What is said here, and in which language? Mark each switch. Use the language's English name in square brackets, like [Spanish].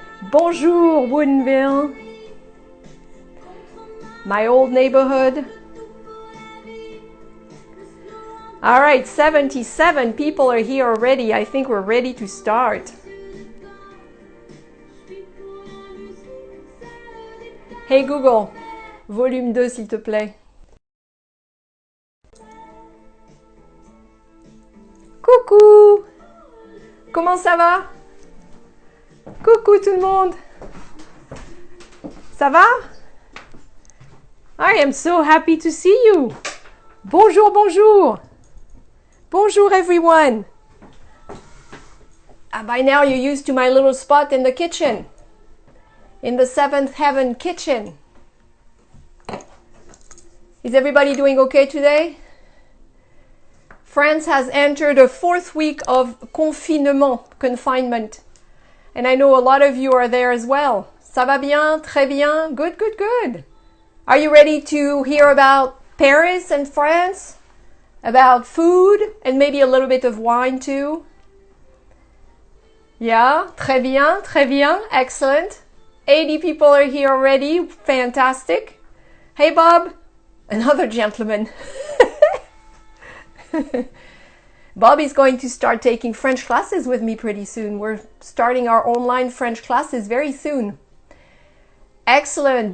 [French] Bonjour Woodinville. [English] My old neighborhood. All right, 77 people are here already. I think we're ready to start. Hey Google, volume 2 [French] s'il te plaît. Coucou! Comment ça va? Coucou tout le monde! Ça va? [English] I am so happy to see you! [French] Bonjour, bonjour! Bonjour [English] everyone! By now you're used to my little spot in the kitchen. In the seventh heaven kitchen. Is everybody doing okay today? France has entered a fourth week of confinement. And I know a lot of you are there as well. [French] Ça va bien? Très bien? [English] Good, good, good. Are you ready to hear about Paris and France? About food and maybe a little bit of wine too? Yeah, [French] très bien, [English] excellent. 80 people are here already. Fantastic. Hey, Bob. Another gentleman. Bob is going to start taking French classes with me pretty soon. We're starting our online French classes very soon. Excellent.